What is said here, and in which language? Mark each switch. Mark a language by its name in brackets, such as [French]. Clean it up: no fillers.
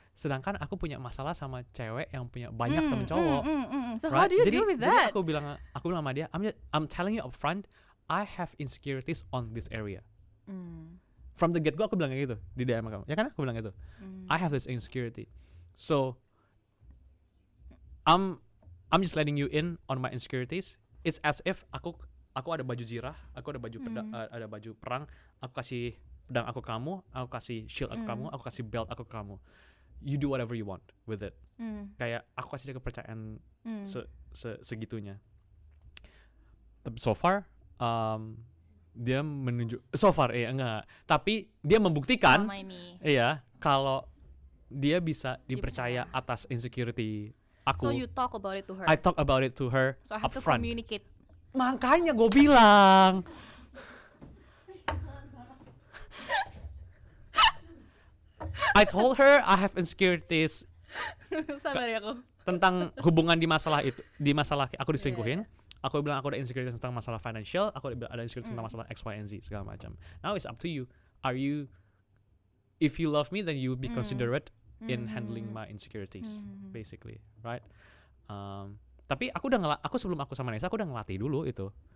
[Indonesian] Sedangkan aku punya masalah sama cewek yang punya banyak temen cowok. [English] So how do you deal with that? [Indonesian] Jadi aku bilang sama dia, [English] I'm telling you up front, I have insecurities on this area. From the get go [Indonesian] aku bilang kayak gitu di DM kamu. Ya kan aku bilang gitu. [English] I have this insecurity. So I'm just letting you in on my insecurities. It's as if [Indonesian] aku ada baju zirah, aku ada baju ada baju perang, aku kasih pedang aku kamu kasih shield aku kamu, aku kasih belt aku kamu. [English] You do whatever you want with it. [Indonesian] Kayak aku kasih dia kepercayaan segitunya. Tapi so far dia menunjuk enggak. Tapi dia membuktikan kalau dia bisa dipercaya atas insecurity aku. [English] So you talk about it to her. I talk about it to her so I have to upfront. Communicate. [Indonesian] Makanya gue bilang. [English] I told her I have insecurities [Indonesian] tentang hubungan di masalah aku diselingkuhin. Aku bilang aku ada insecurities tentang masalah financial, aku ada insecurities tentang masalah X, Y, and Z segala macam. [English] Now it's up to you. If you love me, then you will be considerate in handling my insecurities, basically, right? [Indonesian] Tapi aku sebelum aku sama Nesa, aku udah ngelatih dulu itu.